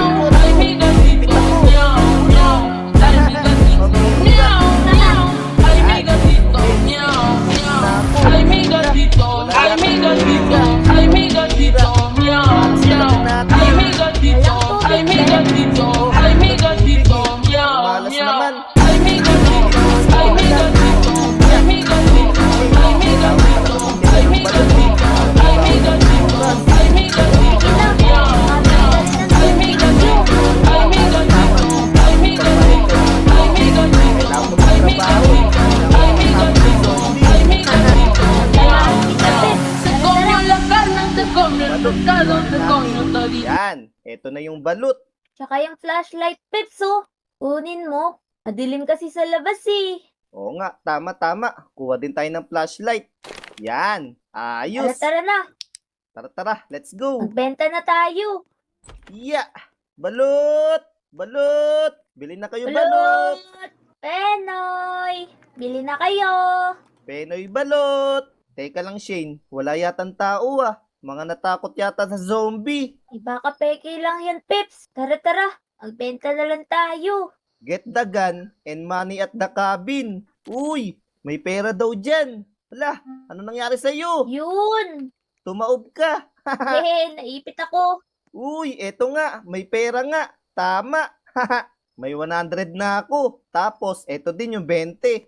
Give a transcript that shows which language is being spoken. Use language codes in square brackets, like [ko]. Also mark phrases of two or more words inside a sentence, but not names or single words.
[es] Ay, mi gatito, miau, miau. Ay, mi gatito, miau, miau. Ay, mi gatito, miau, miau. Ay, mi gatito, ay, mi gatito, ay, mi gatito, miau, miau. Ay, mi gatito, ay, mi gatito, ay, mi gatito, miau, [tl] Malas [es] miau. [tl] naman. [es] Ay, mi gatito, ay, mi gatito, ay, mi gatito, ay, mi gatito, ay, mi gatito, ay, mi gatito, ay, mi gatito, miau, miau. Ay, mi gatito, ay, mi gatito, ay, mi gatito, ay, mi gatito, ay, mi gatito, ay, mi gatito, ay, mi gatito, miau, miau. Se comió la carne, se comió el pescado, se comió todito. [tl] Yan, eto na yung balut. Tsaka yung flashlight, Peps, oh. Kunin mo. Madilim kasi sa labas, eh. Oo nga, tama. Kuha din tayo ng flashlight. Yan, Tara, ayos. tara na. Tara, [en] let's go. [tl] Magbenta na tayo. Yeah, balut. Bili na kayo balut. Balot! Penoy! Bili na kayo. Penoy balot. Teka lang Shane, wala yatang tao ah. Mga natakot yata sa zombie. Baka peke lang yan, Peps. Tara, tara. Magbenta na lang tayo. [en] Get the gun and money at the cabin. [tl] Uy, may pera daw dyan. Wala, ano nangyari sa'yo? Yun! Tumaob ka. Hehe, naipit ako. Uy, eto nga, may pera nga. Tama. May 100 na ako. Tapos, eto din yung 20.